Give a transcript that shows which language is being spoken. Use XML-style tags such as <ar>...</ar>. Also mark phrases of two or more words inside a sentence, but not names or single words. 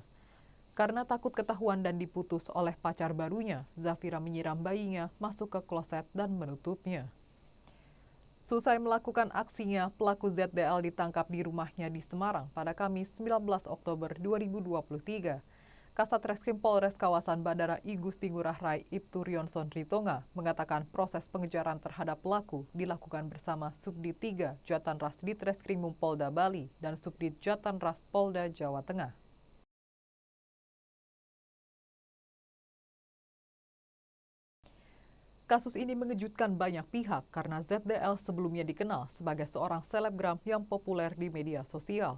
<id>Karena takut ketahuan dan diputus oleh pacar barunya, Zafira menyiram bayinya masuk ke kloset dan menutupnya. Selesai melakukan aksinya, pelaku ZDL ditangkap di rumahnya di Semarang pada Kamis 19 Oktober 2023. Kasat Reskrim Polres kawasan Bandara I Gusti Ngurah Rai Ibtu Rionson Ritonga mengatakan proses pengejaran terhadap pelaku dilakukan bersama Subdit 3 Jatanras Ditreskrimum Polda Bali dan Subdit Jatanras Polda Jawa Tengah. Kasus ini mengejutkan banyak pihak karena ZDL sebelumnya dikenal sebagai seorang selebgram yang populer di media sosial.</id>